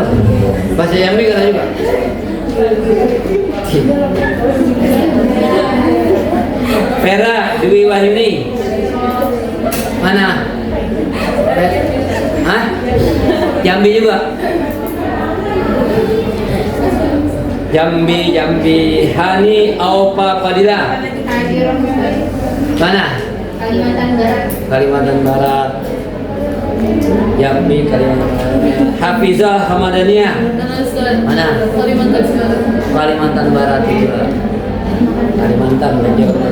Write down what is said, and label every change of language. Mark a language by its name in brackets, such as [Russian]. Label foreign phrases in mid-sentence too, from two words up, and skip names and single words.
[Indonesian] Bahasa Jambi kata juga. Vera Dwi Wahyuni. Mana? Hah? Jambi juga. Jambi, Jambi. Hani Aupa Padilla. Mana? Kalimantan Barat. Kalimantan Barat. Jambi, Kalimantan Barat. Hafizah Hamadania. Mana? Kalimantan Barat. Kalimantan Barat juga. Kalimantan Barat.